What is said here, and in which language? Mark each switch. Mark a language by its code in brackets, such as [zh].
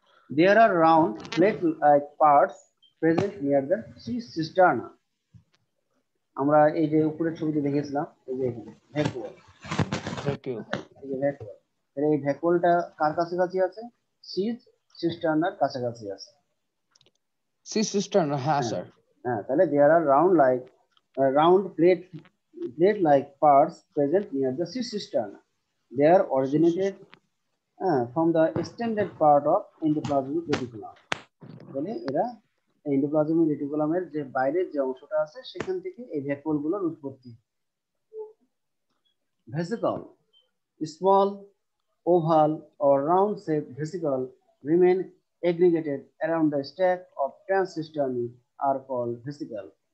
[en] There are round plate-like parts present near the sea cisterna. [bn] আমরা এই যে উপরের ছবিতে দেখেছিলাম এই যে ভ্যাকুয়াল, এই যে ভ্যাকুয়াল, এই ভ্যাকুয়ালটা কার কাছাকাছি আছে? সি সিস্টার্নার কাছাকাছি আছে। সি সিস্টার্না, হ্যাঁ স্যার। হ্যাঁ, তাহলে [en] there are round plate-like parts present near the sea cisterna. They are originated from the extended part of endoplasmic reticulum. [bn] তাহলে এরা এন্ডোপ্লাজমিক রেটিকুলামের যে বাইরের যে অংশটা আছে সেখান থেকে এই ভ্যাকুয়াল গুলোর উৎপত্তি। [en] Vesicle, small oval or round shaped vesicle remain aggregated around the stack of transcisternae are called vesicle.